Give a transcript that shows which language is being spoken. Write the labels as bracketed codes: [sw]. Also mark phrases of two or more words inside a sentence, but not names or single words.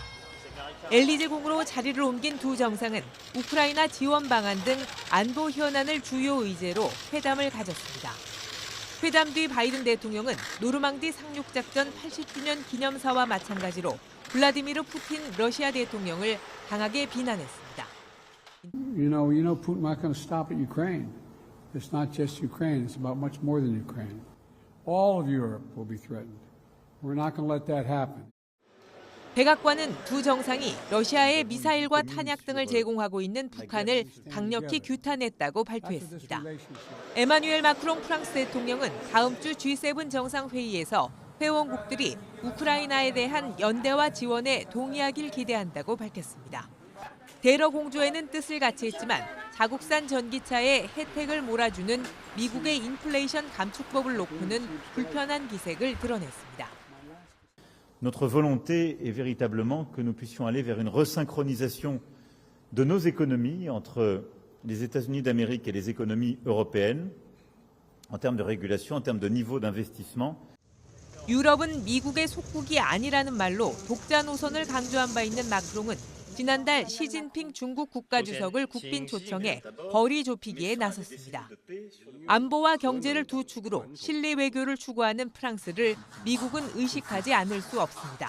[ko] 엘리제궁으로 자리를 옮긴 두 정상은 우크라이나 지원 방안 등 안보 현안을 주요 의제로 회담을 가졌습니다. 회담 뒤 바이든 대통령은 노르망디 상륙작전 80주년 기념사와 마찬가지로 블라디미르 푸틴 러시아 대통령을 강하게 비난했습니다. [en] You know, Putin not going to stop at Ukraine. It's not just Ukraine, it's about much more than Ukraine. All of Europe will be threatened. We're not going to let that happen. [ko] 백악관은 두 정상이 러시아에 미사일과 탄약 등을 제공하고 있는 북한을 강력히 규탄했다고 발표했습니다. 에마뉴엘 마크롱 프랑스 대통령은 다음 주 G7 정상회의에서 회원국들이 우크라이나에 대한 연대와 지원에 동의하길 기대한다고 밝혔습니다. 대러 공조에는 뜻을 같이 했지만 자국산 전기차에 혜택을 몰아주는 미국의 인플레이션 감축법을 놓고는 불편한 기색을 드러냈습니다. [fr] Notre volonté est véritablement que nous puissions aller vers une resynchronisation de nos économies entre les États-Unis d'Amérique et les économies européennes en termes de régulation, en termes de niveau d'investissement. [ko] 유럽은 미국의 속국이 아니라는 말로 독자 노선을 강조한 바 있는 마크롱은 지난달 시진핑 중국 국가주석을 국빈 초청해 거리 좁히기에 나섰습니다. 안보와 경제를 두 축으로 실리 외교를 추구하는 프랑스를 미국은 의식하지 않을 수 없습니다.